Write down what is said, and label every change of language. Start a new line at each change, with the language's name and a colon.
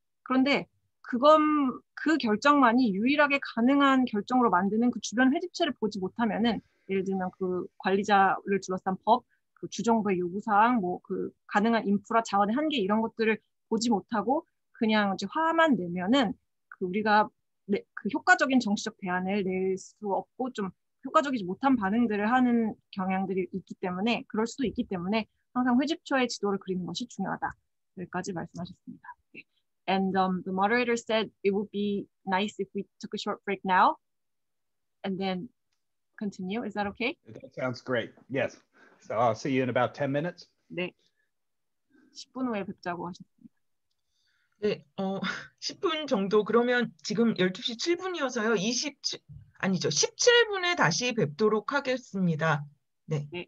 Korean: 그런데 그 결정만이 유일하게 가능한 결정으로 만드는 그 주변 회집체를 보지 못하면은, 예를 들면 그 관리자를 둘러싼 법, 그 주정부의 요구사항, 뭐 그 가능한 인프라 자원의 한계, 이런 것들을 보지 못하고 그냥 이제 화만 내면은 우리가 그 효과적인 정치적 대안을 낼 수 없고 좀 효과적이지 못한 반응들을 하는 경향들이 있기 때문에, 그럴 수도 있기 때문에 항상 회집처의 지도를 그리는 것이 중요하다. 여기까지 말씀하셨습니다.
English: And the moderator said it would be nice if we took a short break now and then continue. Is that okay? That sounds great. Yes. So I'll see you in about 10 minutes.
Korean: 네. 10분 후에 뵙자고 하셨습니다. 네, 10분 정도. 그러면 지금 12시 7분이어서요. 17분에 다시 뵙도록 하겠습니다. 네.